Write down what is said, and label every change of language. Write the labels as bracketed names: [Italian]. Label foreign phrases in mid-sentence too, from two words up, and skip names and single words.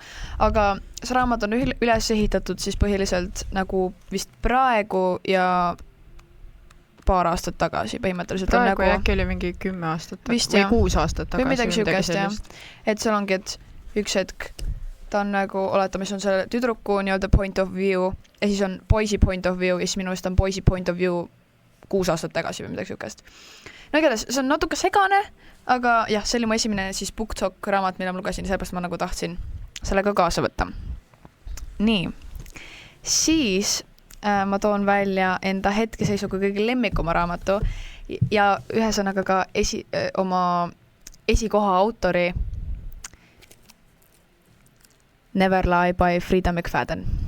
[Estonian] Aga see raamat on üles ehitatud siis põhiliselt nagu vist praegu ja paar aastat tagasi põhimõtteliselt. Praegu nagu, äkki oli mingi 10 aastat vist, või 6 aastat tagasi. Või midagi siukest, jah. Et seal ongi, et üks hetk ta on nagu, oletame, see on selle tüdruku nii-öelda [English] point of view [Estonian] ja siis on poisi [English] point of view [Estonian] ja siis minu eest on poisi [English] point of view [Estonian] 6 aastat tagasi või midagi siukest. No igatahes, see on natuke segane, aga jah, see oli mu esimene siis BookTok raamat, mida ma lugesin, sellepärast ma nagu tahtsin sellega kaasa võtta. Nii, siis ma toon välja enda hetkeseisuga kõige lemmikuma raamatu ja ühesõnaga ka oma esikoha autori Never Lie by Frida McFadden.